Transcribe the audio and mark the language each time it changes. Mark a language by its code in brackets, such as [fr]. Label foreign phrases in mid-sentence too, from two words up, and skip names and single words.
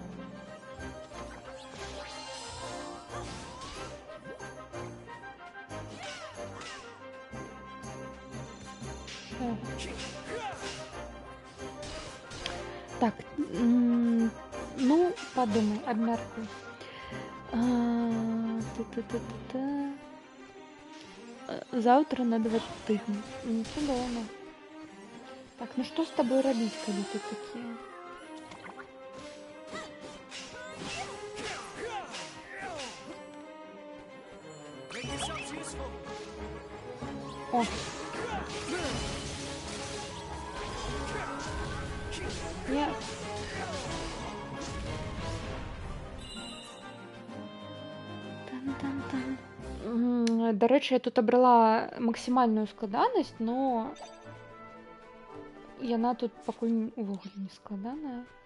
[be] Так, ну, подумай, обмяркуй. Завтра на 2 тыдні. Цудоўна. Так, ну што з табой рабіць, калі ты такі? [en] Make yourselves useful. [ru] О! Нет. [be] До рэчы, я тут абрала максімальную складанасць, но яна тут пакуль увогуле не складаная.